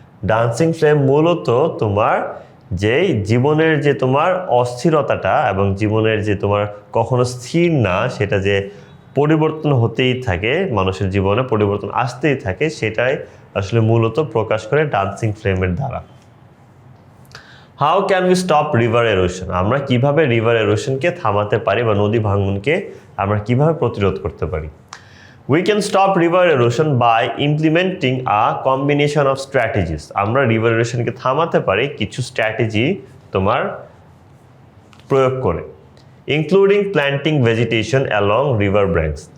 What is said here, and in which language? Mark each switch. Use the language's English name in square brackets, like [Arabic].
[Bangla] Dancing flame মূলত তোমার যে জীবনের যে তোমার অস্থিরতাটা এবং জীবনের যে তোমার কখনো স্থির না, সেটা যে পরিবর্তন হতেই থাকে, মানুষের জীবনে পরিবর্তন আসতেই থাকে, সেটাই আসলে মূলত প্রকাশ করে ডান্সিং ফ্লেমের দ্বারা। [English] How can we stop river erosion? [Bangla] আমরা কিভাবে রিভার এরোশনকে থামাতে পারি বা নদী ভাঙনকে আমরা কিভাবে প্রতিরোধ করতে পারি? [English] We can stop river erosion by implementing a combination of strategies. [Bangla] আমরা রিভার এরোশনকে থামাতে পারি কিছু স্ট্র্যাটেজি তোমার প্রয়োগ করে, [English] Including planting vegetation along river banks.